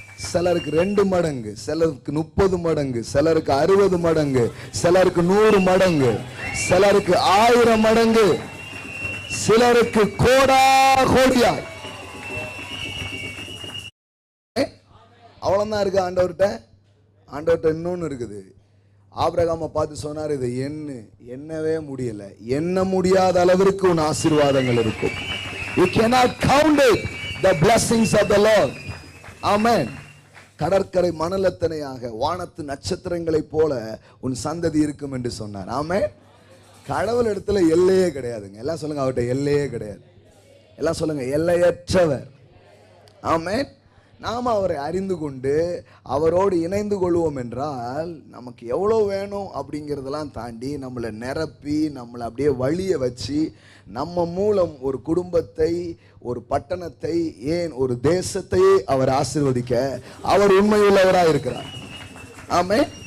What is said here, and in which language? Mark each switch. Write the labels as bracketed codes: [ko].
[ta] சிலருக்கு 2 மடங்கு, சிலருக்கு 30 மடங்கு, சிலருக்கு 60 மடங்கு, சிலருக்கு 100 மடங்கு, சிலருக்கு 1000 மடங்கு, சிலருக்கு கோடா கோடியா. அவ்வளோதான் இருக்கு. ஆண்டவர்கிட்ட இன்னொன்று இருக்குது. ஆபிரகாமை பார்த்து சொன்னார், இதை எண்ணவே முடியல. எண்ண முடியாத அளவிற்கு உன் ஆசீர்வாதங்கள் இருக்கும். [en] You cannot count it, the blessings of the Lord. Amen. [ta] கடற்கரை மணலத்தனையாக வானத்து நட்சத்திரங்களைப் போல உன் சந்ததி இருக்கும் என்று சொன்னார். ஆமென். கடவுள் இடத்துல எல்லையே கிடையாதுங்க. எல்லாம் சொல்லுங்க, அவர்கிட்ட எல்லையே கிடையாது. எல்லாம் சொல்லுங்க, எல்லையற்றவர். ஆமென். நாம் அவரை அறிந்து கொண்டு அவரோடு இணைந்து கொள்வோம் என்றால் நமக்கு எவ்வளோ வேணும் அப்படிங்கிறதெல்லாம் தாண்டி நம்மளை நிரப்பி நம்மளை அப்படியே வழிய வச்சு நம்ம மூலம் ஒரு குடும்பத்தை, ஒரு பட்டணத்தை, ஏன் ஒரு தேசத்தையே அவர் ஆசீர்வதிக்க அவர் உண்மையுள்ளவராக இருக்கிறார். ஆமென்.